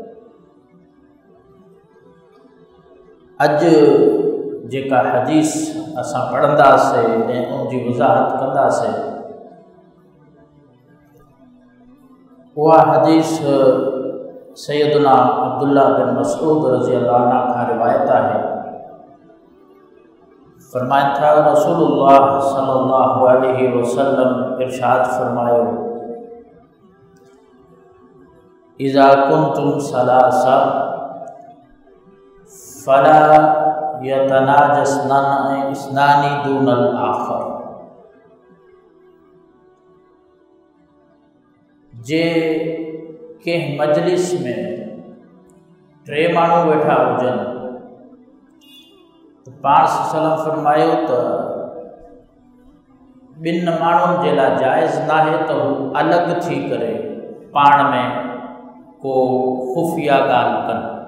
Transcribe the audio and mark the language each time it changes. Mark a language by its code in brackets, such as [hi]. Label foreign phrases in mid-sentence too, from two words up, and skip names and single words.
[sd] अॼु जेका हदीस असां पढ़ंदासीं ऐं उनजी वज़ाहत कंदासीं, उहा हदीस सैयदना अब्दुल्ला बिन मसऊद [ar] رضي الله عنه [sd] खां रिवायत आहे। फरमाइनि था रसूलुल्लाह [ar] صلى الله عليه وسلم [sd] इरशाद फरमायो, [ar] إذا كنتم ثلاثة فلا يتناجى اثنان اثنان دون الآخر. [sd] जे कंहिं मजलिस में टे माण्हू वेठा हुजनि त पाण सल्लम फरमायो त ॿिनि माण्हुनि जे लाइ जाइज़ नाहे त हू अलॻि थी करे पाण में को खुफ़िया ॻाल्हि कनि।